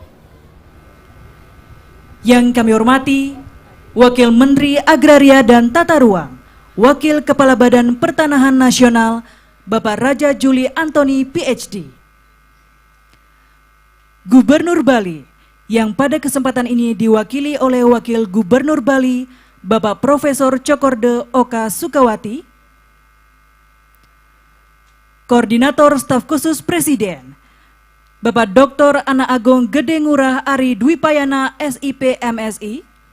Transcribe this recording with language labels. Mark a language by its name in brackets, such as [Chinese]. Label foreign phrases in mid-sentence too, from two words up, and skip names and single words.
[Indonesian] Yang kami hormati, Wakil Menteri Agraria dan Tata Ruang, Wakil Kepala Badan Pertanahan Nasional, Bapak Raja Juli Antoni, PhD. Gubernur Bali, yang pada kesempatan ini diwakili oleh Wakil Gubernur Bali, Bapak Profesor Cokorde Oka Sukawati. Koordinator Staf Khusus Presiden, Bapak Dr. Ana Agung Gede Ngurah Ari Dwipayana, SIP MSI.